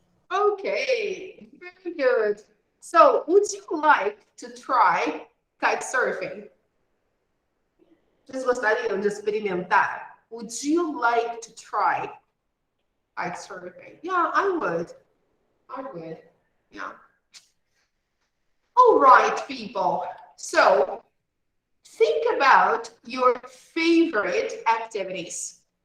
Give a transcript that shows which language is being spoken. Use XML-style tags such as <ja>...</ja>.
<en>Okay, very good. So would you like to try kite surfing?</en> <pt>Vocês gostariam de experimentar?</pt> <en>Would you like to try kite surfing? Yeah, I would. I would. Yeah. All right, people. So think about your favorite activities.</en>